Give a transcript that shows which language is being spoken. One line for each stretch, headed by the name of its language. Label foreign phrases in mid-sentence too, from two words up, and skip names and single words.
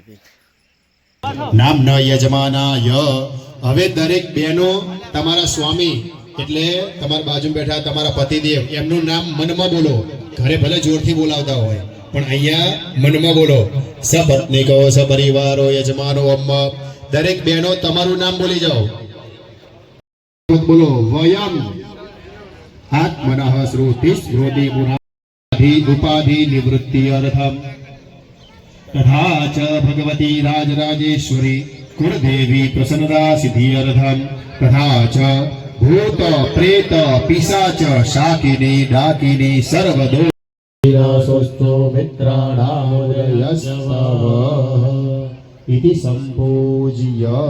Gujarati: નામ ન યજમાનાય હવે દરેક બહેનો તમારા સ્વામી એટલે તમાર બાજુ બેઠા તમારા પતિદેવ એમનું નામ મનમાં બોલો ઘરે ભલે જોરથી બોલાવતા હોય પણ અહીંયા મનમાં બોલો
Sanskrit: सपत्नीको सपरिवारो यजमानो
Gujarati: અમ્મા દરેક બહેનો તમારું નામ બોલી જાઓ
Sanskrit: બોલો વયમ आत्मनः श्रुति स्मृति गुणाधि उपाधि निवृत्ति अर्थम तथा च भगवती राजराजेश्वरी कुलदेवी प्रसन्नता सिद्धि अर्थम तथा च भूत प्रेत पिशाच शाकिनी डाकिनी सर्वदो विनाशोऽस्तु मित्राणामुदयस्तव इति संपूज्य